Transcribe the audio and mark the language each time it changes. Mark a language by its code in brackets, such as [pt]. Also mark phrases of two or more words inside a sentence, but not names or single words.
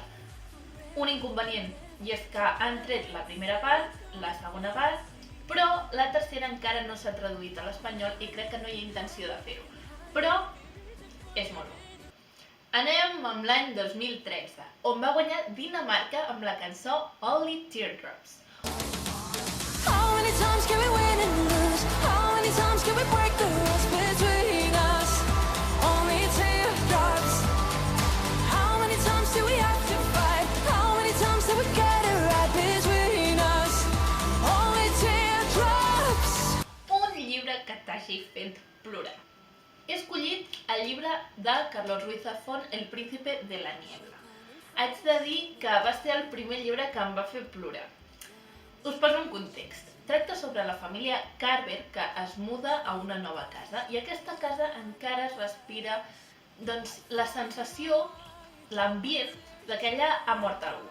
[ca] Un inconvenient, i és que han tret la primera part, la segona part, però la tercera encara no s'ha traduït a l'espanyol i crec que no hi ha intenció de fer-ho. Però és molt bo. Anem amb l'any 2013, on va guanyar Dinamarca amb la cançó Only Teardrops. [en] How many times can we win and lose? How many times can we break the rules between us? Only teardrops. How many times do we have to fight? How many times do we get it right between us? Only teardrops. [ca] Un llibre que t'hagi fet plorar. He escollit el llibre de Carlos Ruiz Zafón, El príncipe de la niebla. Haig de dir que va ser el primer llibre que em va fer plorar. Us poso un context. Tracta sobre la família Carver que es muda a una nova casa i aquesta casa encara es respira la sensació, l'ambient de que allà ha mort algú.